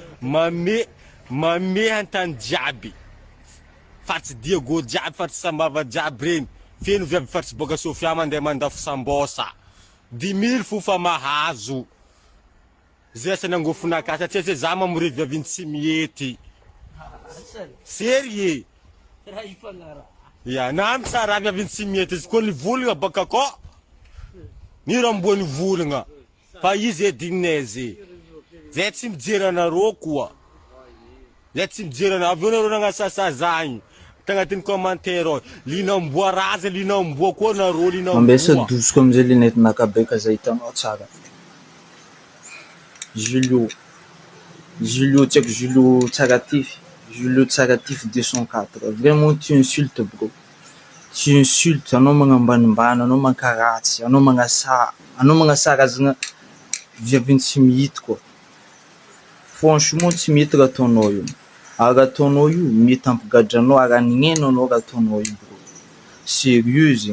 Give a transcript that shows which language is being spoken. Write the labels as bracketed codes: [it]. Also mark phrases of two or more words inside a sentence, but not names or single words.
[mg] mame antany jiaby fatsy Diego jiaby fatsy Sambava jiaby reny feno viavy fatsy boka Sofia mandeha mandafo sambosa 10 000 fofa mahazo zay asa nangofona akaty satria zay za mamore viaviny tsy mihety sérieux ya nam tsara viaviny tsy mihety izy koa nivolagna baka ko ni rambo ni volagna fa izy edinay zay tsy mijery anareo koa zay tsy mijery anareo avy eo nareo nagnasasa zagny tagnatin'ny commentaire linamboa raza linamboa koa nareo linamboa ambesa dosiko amizay linety nakabeka zay hitanao tsara Julio [fr] tiens que [mg] Julio Tsagatif 204. [fr] Vraiment tu insultes bro. Tu insultes [mg] anao magnambanimbany, anao mankaratsy, anao magnasaha karazagna viaviny tsy mihity koa. Franchement tsy mety raha ataonao io. Raha ataonao io mety ampigadranao, raha nigneno anao raha ataonao io bro. Sérieux zegny.